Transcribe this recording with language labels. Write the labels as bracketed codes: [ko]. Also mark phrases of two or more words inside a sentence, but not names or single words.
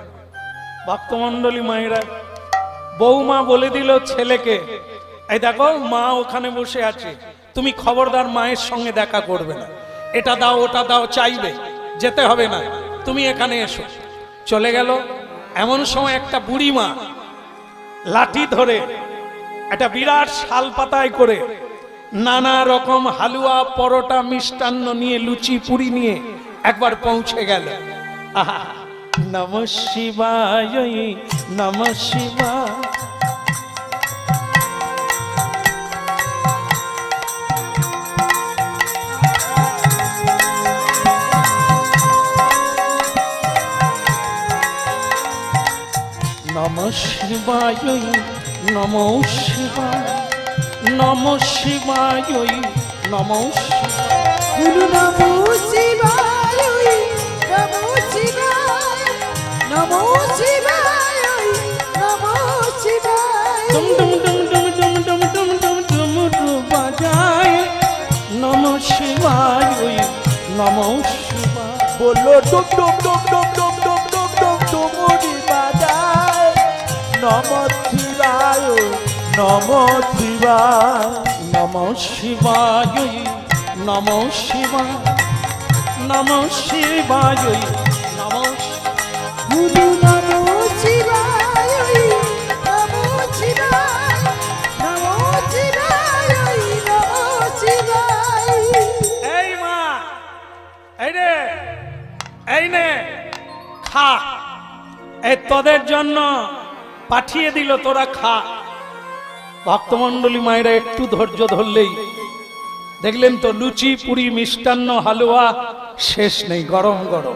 [bn] ভক্তমণ্ডলী মায়েরা, বৌমা বলে দিল ছেলেকে, এই দেখো মা ওখানে বসে আছে, তুমি খবরদার মায়ের সঙ্গে দেখা করবে না, এটা দাও ওটা দাও চাইবে, যেতে হবে না, তুমি এখানে এসো। চলে গেল। এমন সময় একটা বুড়ি মা লাঠি ধরে একটা বিরাট শাল পাতায় করে নানা রকম হালুয়া পরোটা মিষ্টান্ন নিয়ে লুচি পুরি নিয়ে একবার পৌঁছে গেল। আহা, [sa] নমঃ শিবায় নমঃ শিবায়। নমঃ শিবায় নমঃ শিবায় নমঃ শিবায় নমঃ শিবায়। গুরু নমো শিবায় নমো শিবায় নমো শিবায় নমো শিবায়। [bn] ডুম ডুম ডুম ডুম ডুম ডুম ডুম ডুম ডুমরু বাজায় [sa] নমঃ শিবায় নমঃ শিবায়। [bn] বললো ডুম ডুম ডুম ডুম ডুম ডুম ডুম ডুম ডুমুরি বাজায় [sa] নমঃ শিবায় নমঃ শিবায়। নমঃ শিবায় নমঃ শিবায় নমঃ শিবায় নমঃ। গুরু নমো শিবায় নমো শিবায় নমো শিবায় নমো শিবায়। [bn] এই মা, এই রে, এই নে খা। এই তোদের জন্য পাঠিয়ে দিল, তোরা খা। ভক্তমণ্ডলী মায়েরা একটু ধৈর্য ধরলেই দেখলেন তো লুচি পুরি মিষ্টান্ন হালুয়া শেষ নেই, গরম গরম।